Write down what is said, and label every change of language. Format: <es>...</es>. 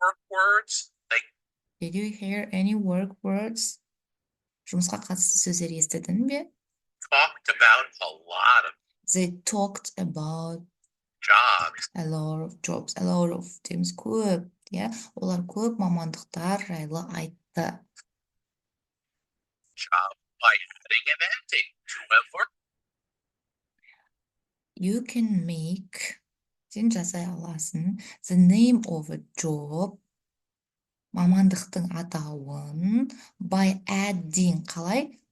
<en>Words like Did you hear any work words?</en> <kk>Жұмысқа қатысты сөздер естідің бе?</kk> <en>talked about a lot of They talked about jobs. a lot of jobs. A lot of</en> <kk>дейміз көп, иә? Олар көп мамандықтар жайлы айтты.</kk> <en>Job by adding and ending to a verb. You can make,</en> <kk>сен жасай аласың,</kk> <en>the name of a job,</en> <kk>мамандықтың атауын,</kk> <en>by adding,</en> <kk>қалай?</kk>